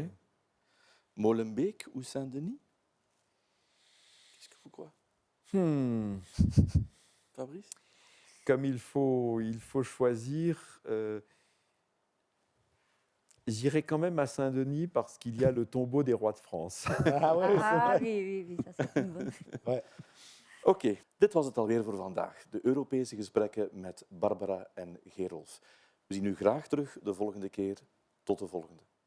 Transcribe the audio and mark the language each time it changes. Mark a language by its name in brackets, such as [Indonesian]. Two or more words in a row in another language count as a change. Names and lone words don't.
[French] Molenbeek ou Saint-Denis? Qu'est-ce que vous croyez? Fabrice? Comme il faut choisir, j'irai quand même à Saint-Denis parce qu'il y a le tombeau des rois de France. Oui, ça c'est une bonne. [Dutch] Oké, dit was het alweer voor vandaag. De Europese gesprekken met Barbara en Gerolf. We zien u graag terug de volgende keer. Tot de volgende.